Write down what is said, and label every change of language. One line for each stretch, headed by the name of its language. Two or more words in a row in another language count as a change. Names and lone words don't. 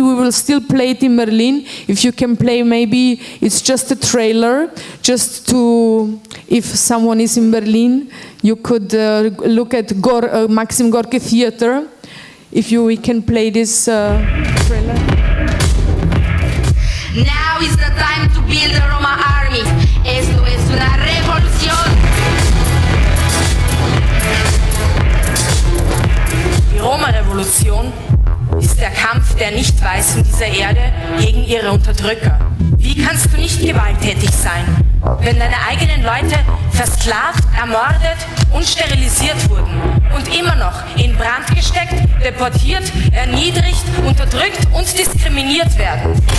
English: We will still play it in Berlin. If you can play, maybe it's just a trailer, just to, if someone is in Berlin, you could look at Maxim Gorky Theater. If we can play this trailer. Now is the time to build a Roma army.
Spanish: Esto es una revolución.
German: Die Roma-Revolution ist der Kampf der Nicht-Weißen dieser Erde gegen ihre Unterdrücker. Wie kannst du nicht gewalttätig sein, wenn deine eigenen Leute versklavt, ermordet und sterilisiert wurden und immer noch in Brand gesteckt, deportiert, erniedrigt, unterdrückt und diskriminiert werden?